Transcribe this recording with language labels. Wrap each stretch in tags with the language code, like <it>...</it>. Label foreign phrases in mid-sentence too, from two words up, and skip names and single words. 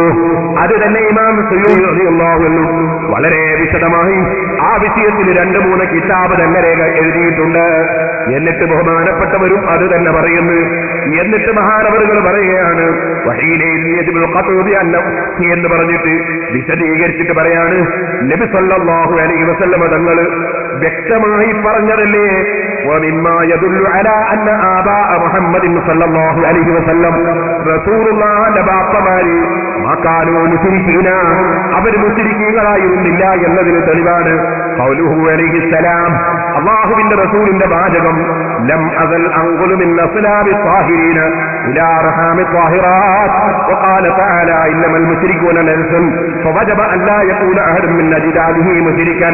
<ml>അത് തന്നെ ഇമാം സുയൂത്തി</ml> <ar>رضي الله عنه</ar> <ml>വളരെ വിശദമായി ആ വിഷയത്തിൽ 2-3 കിതാബ് തന്നെ എഴുതിയിട്ടുണ്ട്. എന്നിട്ട് ബഹുമാനപ്പെട്ടവരും അത് തന്നെ പറയുന്നു. എന്നിട്ട് മഹാനവറുകൾ പറയുകയാണ് എന്ന് പറഞ്ഞിട്ട് വിശദീകരിച്ചിട്ട് പറയാണ്, നബി</ml> <ar>صلى الله عليه وسلم</ar> <ml>തങ്ങൾ വ്യക്തമായി പറഞ്ഞതല്ലേ ومما</ml> <ar>يدل على أن آباء محمد صلى الله عليه وسلم رسول الله ബാപ്പമാര് ما كانوا مشركين,</ar> <ml>അവർ മുശ്രികീകളായിരുന്നില്ല എന്നതിന് തെളിവാണ്</ml> <ar>قوله عليه السلام,</ar> <ml>അല്ലാഹുവിന്റെ റസൂലിന്റെ വാചകം</ml> <ar>لم أزل أنقل من أصلاب الطاهرين إلى أرحام الطاهرات وقال تعالى إنما المشركون نجس فوجب أن لا يكون أحد من أجداده مشركا.</ar>